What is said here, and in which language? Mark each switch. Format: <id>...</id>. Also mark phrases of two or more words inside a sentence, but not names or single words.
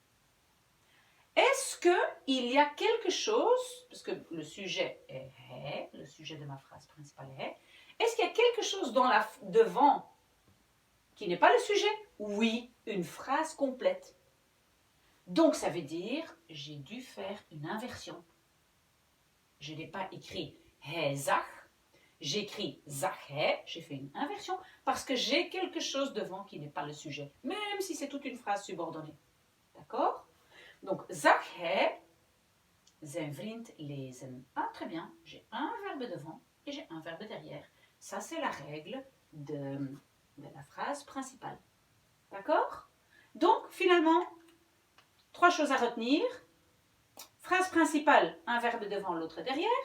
<fr>Est-ce qu'il y a quelque chose, parce que le sujet est, le sujet de ma phrase principale est-ce qu'il y a quelque chose devant qui n'est pas le sujet? Oui, une phrase complète. Donc ça veut dire, j'ai dû faire une inversion. Je n'ai pas écrit</fr> <nl>hij zag,</nl> <fr>j'écris</fr> <nl>zag hij,</nl> <fr>j'ai fait une inversion parce que j'ai quelque chose devant qui n'est pas le sujet, même si c'est toute une phrase subordonnée. D'accord? Donc,</fr> <nl>zag hij zijn vriend lezen.</nl> <fr>Ah, très bien. J'ai un verbe devant et j'ai un verbe derrière. Ça, c'est la règle de la phrase principale. D'accord? Donc, finalement, 3 choses à retenir. Phrase principale, un verbe devant, l'autre derrière.</fr>